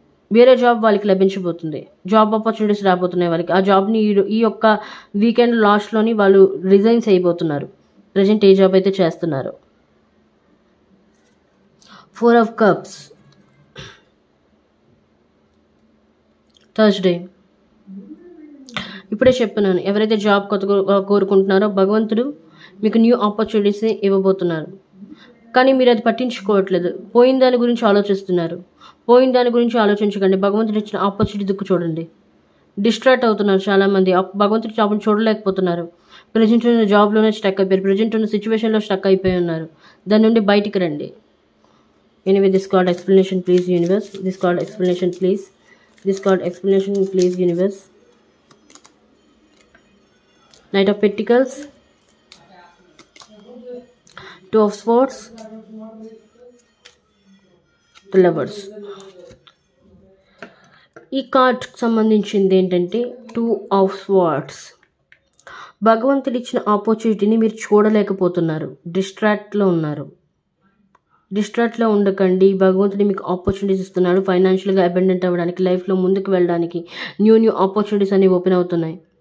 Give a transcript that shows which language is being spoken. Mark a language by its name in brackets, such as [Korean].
[Telugu] వేరే జాబ్ వాళ్ళకి లభించబోతుంది, job opportunities రాబోతున్నాయి వాళ్ళకి. ఆ జాబ్ని ఈ యొక్క వీకెండ్ లాస్ట్లోని వాళ్ళు రిజైన్స్ అయిపోతున్నారు. ప్రజెంట్ ఏ జాబ్ అయితే చేస్తున్నారు. [English] 4 of Cups, Thursday. [Telugu] ఇప్పుడే చెప్పినాను, ఎవరైతే జాబ్ కొత్తగా కోరుకుంటున్నారో భగవంతుడు మీకు న్యూ ఆపర్చునిటీస్ని ఇవ్వబోతున్నారు. కానీ మీరు అది పట్టించుకోవట్లేదు, పోయిన దాని గురించి ఆలోచిస్తున్నారు. పోయిన దాని గురించి ఆలోచించకండి, భగవంతుడు ఇచ్చిన ఆపర్చునిటీ దిక్కు చూడండి. డిస్ట్రాక్ట్ అవుతున్నారు చాలామంది, భగవంతుడి జాబ్ని చూడలేకపోతున్నారు. ప్రజెంట్ ఉన్న జాబ్లోనే స్టక్ అయిపోయారు, ప్రజెంట్ ఉన్న సిచ్యువేషన్లో స్టక్ అయిపోయి ఉన్నారు. దాని నుండి బయటికి రండి. [English] Anyway, this card explanation please universe, this card explanation please, this card explanation please universe. Knight of Pentacles, 2 of Swords, The Lovers. [Telugu] ఈ కార్డ్కి సంబంధించింది ఏంటంటే 2 of Swords. భగవంతుడు ఇచ్చిన ఆపర్చునిటీని మీరు చూడలేకపోతున్నారు, డిస్ట్రాక్ట్లో ఉన్నారు. డిస్ట్రాక్ట్లో ఉండకండి, భగవంతుడు మీకు ఆపర్చునిటీస్ ఇస్తున్నాడు. ఫైనాన్షియల్గా అబెండెంట్ అవ్వడానికి, లైఫ్లో ముందుకు వెళ్ళడానికి న్యూ ఆపర్చునిటీస్ అనేవి ఓపెన్ అవుతున్నాయి.